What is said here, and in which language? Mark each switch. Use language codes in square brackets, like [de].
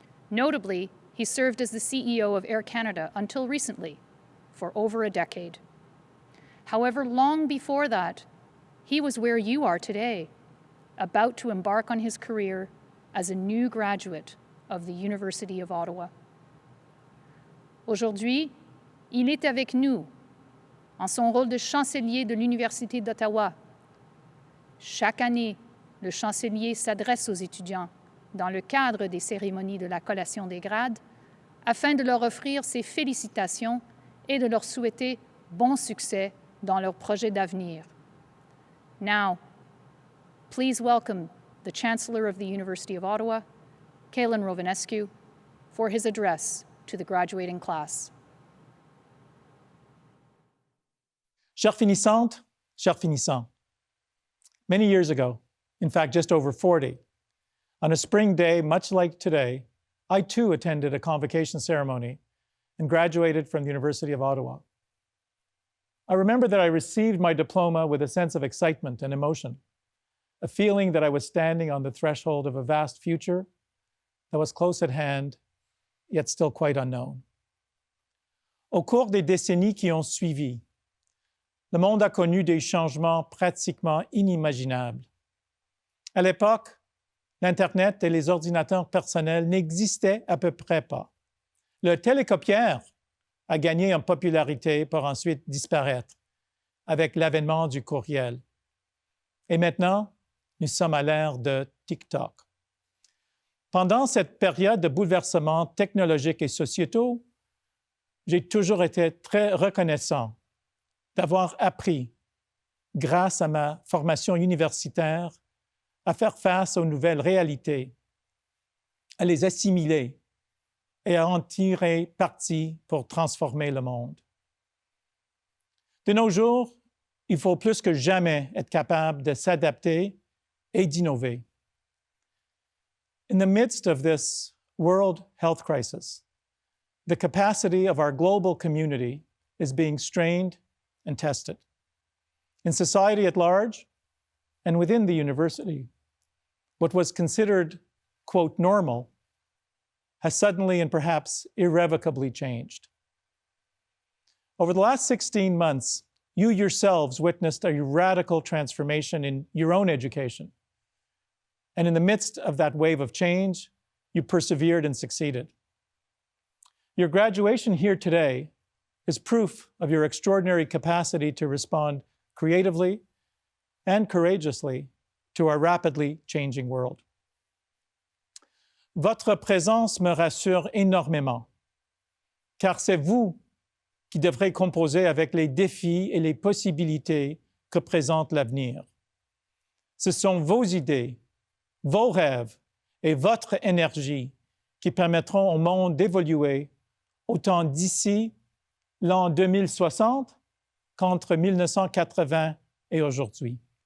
[en] Notably, he served as the CEO of Air Canada until recently, for over a decade. However, long before that, he was where you are today, about to embark on his career as a new graduate of the University of Ottawa. [fr] Aujourd'hui, il est avec nous en son rôle de chancelier de l'Université d'Ottawa. Chaque année, le chancelier s'adresse aux étudiants dans le cadre des cérémonies de la collation des grades afin de leur offrir ses félicitations et de leur souhaiter bon succès dans leurs projets d'avenir. [en] Now, please welcome the Chancellor of the University of Ottawa, Kaylin Rovinescu, for his address to the graduating class. [fr] Chères finissantes, chers finissants, [en] many years ago, in fact just over 40, on a spring day much like today, I too attended a convocation ceremony and graduated from the University of Ottawa. I remember that I received my diploma with a sense of excitement and emotion, a feeling that I was standing on the threshold of a vast future that was close at hand, yet still quite unknown. [fr] Au cours des décennies qui ont suivi, le monde a connu des changements pratiquement inimaginables. À l'époque, l'Internet et les ordinateurs personnels n'existaient à peu près pas. Le télécopieur a gagné en popularité pour ensuite disparaître avec l'avènement du courriel. Et maintenant, nous sommes à l'ère de TikTok. Pendant cette période de bouleversements technologiques et sociétaux, j'ai toujours été très reconnaissant d'avoir appris, grâce à ma formation universitaire, à faire face aux nouvelles réalités, à les assimiler et à en tirer parti pour transformer le monde. De nos jours, il faut plus que jamais être capable de s'adapter et d'innover. [en] In the midst of this world health crisis, the capacity of our global community is being strained and tested. In society at large, and within the university, what was considered, quote, normal, has suddenly and perhaps irrevocably changed. Over the last 16 months, you yourselves witnessed a radical transformation in your own education. And in the midst of that wave of change, you persevered and succeeded. Your graduation here today is proof of your extraordinary capacity to respond creatively and courageously to our rapidly changing world. [fr] Votre présence me rassure énormément, car c'est vous qui devrez composer avec les défis et les possibilités que présente l'avenir. Ce sont vos idées, vos rêves et votre énergie qui permettront au monde d'évoluer autant d'ici l'an 2060 qu'entre 1980 et aujourd'hui.